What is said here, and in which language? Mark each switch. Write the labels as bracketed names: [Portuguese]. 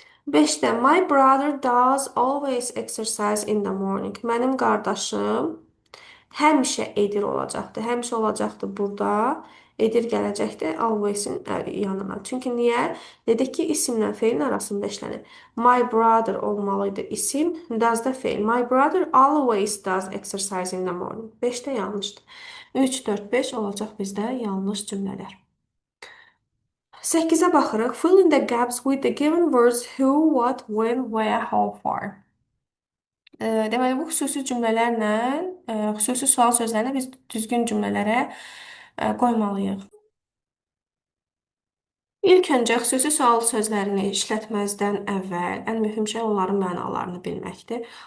[Azerbaijani] 5-də [English] my brother does always exercise in the morning. [Azerbaijani] Mənim qardaşım həmişə edir olacaqdır. Həmişə olacaqdır burada. Edir gələcəkdir always-in yanına. Çünki niyə? Dedik ki, isimlə feilin arasında işlənir. [English] My brother [Azerbaijani] olmalıydı isim. Does da feil. [English] My brother always does exercise in the morning. [Azerbaijani] 5-də yanlışdır. 3, 4, 5 olacaq bizdə yanlış cümlələr. 8-ə baxırıq. [English] Fill in the gaps with the given words who, what, when, where, how far. [Azerbaijani] Deməli, bu xüsusi cümlələrlə, xüsusi sual sözlərini biz düzgün cümlələrə qoymalıyıq. İlk öncə xüsusi sual sözlərini işlətməzdən əvvəl ən mühüm şey onların mənalarını bilməkdir.